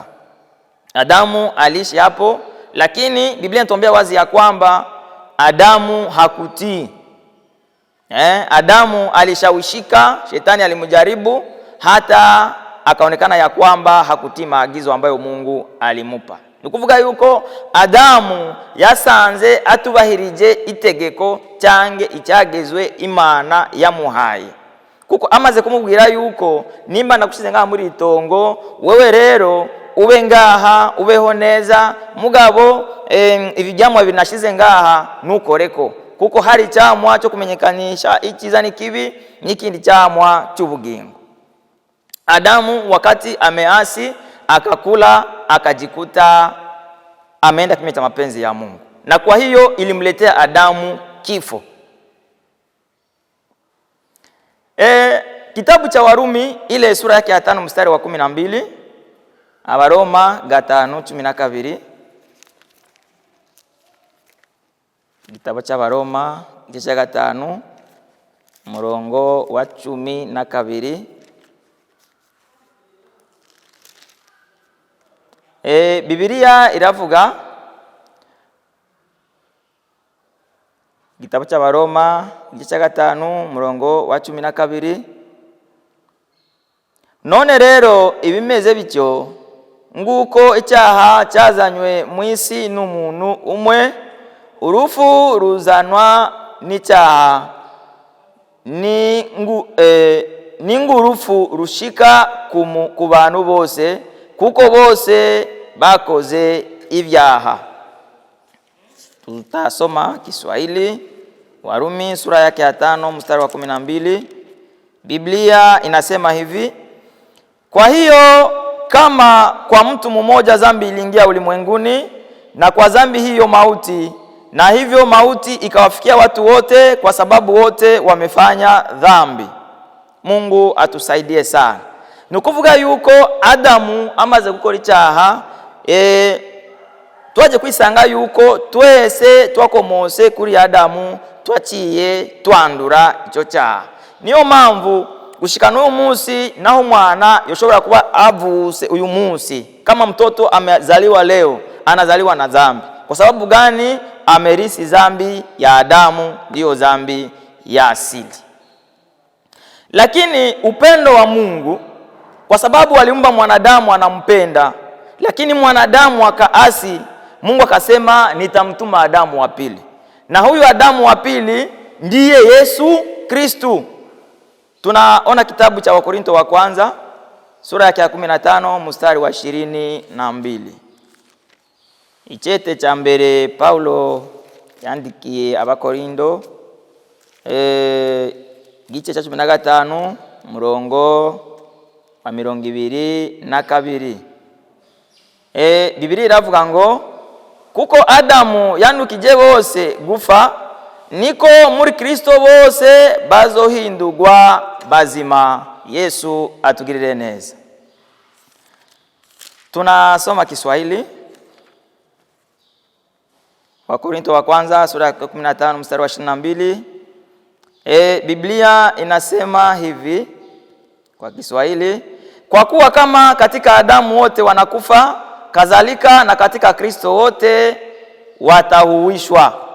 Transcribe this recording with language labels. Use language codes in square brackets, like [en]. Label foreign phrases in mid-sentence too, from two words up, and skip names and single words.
[sw] Adamu aliishi hapo, lakini Biblia inatuambia wazi ya kwamba Adamu hakutii. Adamu alishawishika, shetani alimjaribu hata akaonekana ya kwamba hakutii maagizo ambayo Mungu alimupa. [rn] Nukuvuga yuko Adamu yasanze atubahirije itegeko cyange icyagezwe Imana yamuhaye. Kuko amaze kumubwira yuko nimba nakushize ngaha muri itongo, wewe rero ube ngaha ubeho neza, mugabo ibijyamwa binashize ngaha nukoreko, kuko hari cyamwa cyo kumenyekanisha ikiza n'ikibi n'ikindi cyamwa cy'ubugingo. [sw] Adamu wakati ameasi akakula, akajikuta ameenda kinyume cha mapenzi ya Mungu, na kwa hiyo ilimletea Adamu kifo. Kitabu cha Warumi ile sura yake ya 5 mstari wa 12, Abaroma 5:12. Kitabu cha [rn] Baroma igice 5 murongo wa 12. Biblia iravuga, [sw] Kitabu cha [rn] Baroma igice 5 murongo wa 12, none rero ibimeze bityo nguko icyaha cyazanywe mu isi n'umuntu umwe, urufu ruzanwa n'icyaha, n'ingurufu rushika ku bantu bose, kuko bose bakoze ibyaha. [sw] Tutasoma Kiswahili. Warumi sura yake ya 5 mstari wa 12. Biblia inasema hivi: kwa hiyo kama kwa mtu mmoja dhambi iliingia ulimwenguni, na kwa dhambi hiyo mauti, na hivyo mauti ikawafikia watu wote kwa sababu wote wamefanya dhambi. Mungu atusaidie sana. [rn] Nukuvuga yuko Adamu amaze gukora icyaha, twaje kwisanga yuko twese twakomose kuri Adamu, twaciye twandura icyo cyaha. Niyo mpamvu gushikana uyu munsi naho mwana yoshobora kuba avuse uyu munsi, [sw] kama mtoto amezaliwa leo anazaliwa na dhambi. Kwa sababu gani? Amerisi dhambi ya Adamu, ndio dhambi ya asili. Lakini upendo wa Mungu, kwa sababu aliumba mwanadamu anampenda, lakini mwanadamu akaasi, Mungu akasema nitamtuma Adamu wa pili. Na huyu Adamu wa pili ndiye Yesu Kristu. Tunaona kitabu cha Wakorinto wa kwanza sura yake ya 15 mstari wa 22. [rn] Ichete cha mbere Paulo yandikiye Abakorinto gice cha 15 murongo wa 22. Biblia iravuga ngo kuko Adamu yanukije bose gufa, niko muri Kristo bose bazohindurwa bazima. Yesu atugirire neza. [sw] Tunasoma Kiswahili. Wakorintho wa kwanza sura ya 15 mstari wa 22. Biblia inasema hivi kwa Kiswahili: kwa kuwa kama katika Adamu wote wanakufa, kadhalika na katika Kristo wote watahuishwa.